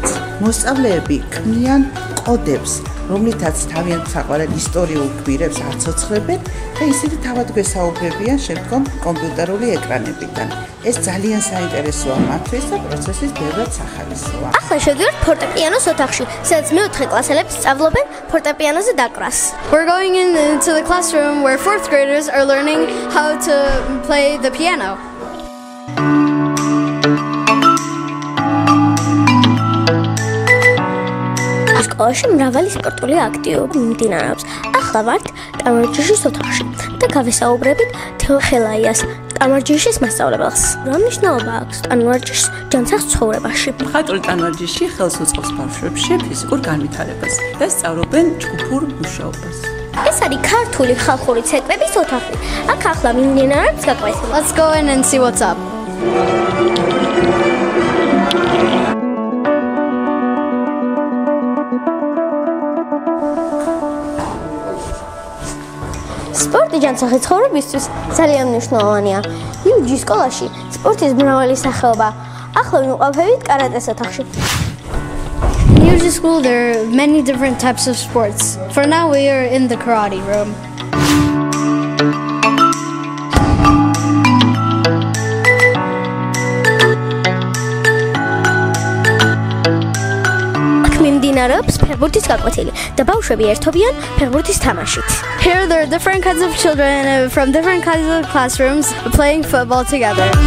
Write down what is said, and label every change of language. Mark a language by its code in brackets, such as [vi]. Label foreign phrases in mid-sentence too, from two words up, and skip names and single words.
[ka] მოსწავლეები ქმნიან კოდებს, რომლითაც თავიანთ საყვარელ ისტორიულ გვირებს აცოცხლებენ და ისინი თავად გვესაუბრებიან შემდგომ კომპიუტერული ეკრანებიდან. ეს ძალიან საინტერესოა მათთვის და პროცესის ბევრად სახალისოა. ახლა შევდივართ ფორტეპიანოს ოთახში, სადაც მეოთხე კლასელები სწავლობენ ფორტეპიანოზე დაკვრას. [en] We're going into the classroom where 4th graders are learning how to play the piano. [ka] სკოლაში მრავალი სპორტული აქტივობა მიმდინარეობს. ახლა ვართ ტანვარჯიშის ოთახში და გავესაუბრებით თეო ხელაიას, ტანვარჯიშის მასწავლებელს. რა მნიშვნელობა აქვს ტანვარჯიშს ჯანსაღ ცხოვრებაში? ხატული ტანვარჯიში ხელს უწყობს ბავშვებში ფიზიკურ განვითარებას და სწავლობენ ჯგუფურ მუშაობას. ეს არის ქართული ხალხური ცეკვების ოთახი. აქ ახლა მიმდინარეობს გაკვეთილი. [en] Let's go in and see what's up. [ka] სპორტი ჯანსაღი ცხოვრებისთვის ძალიან მნიშვნელოვანია. UG სკოლაში სპორტის მრავალი სახეობა. ახლა ვიმყოფებით კარატეს ოთახში. [en] In UG school there are many different types of sports. For now we are in the karate room. [ka] მიმდინარეობს ფეხბურთის გაკვეთილი და ბავშვები ერთობიან ფეხბურთის თამაშით. [en] Here there are different kinds of children from different kinds of classrooms playing football together.